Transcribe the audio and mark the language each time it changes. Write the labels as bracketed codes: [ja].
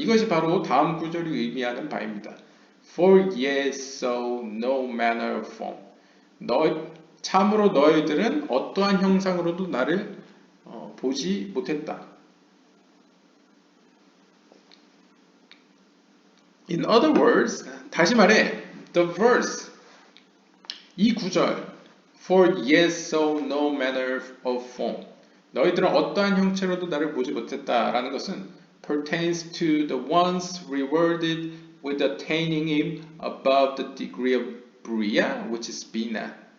[ko] 이것이 바로 다음 구절이 의미하는 바입니다. [en] For ye saw no manner of form. [ko] 참으로 너희들은 어떠한 형상으로도 나를 보지 못했다. [en] In other words, [ko] 다시 말해, [en] the verse, [ko] 이 구절, [en] For ye saw no manner of form. [ko] 너희들은 어떠한 형체로도 나를 보지 못했다라는 것은 [en] pertains to the ones rewarded with attaining him above the degree of Bria, which is Bina.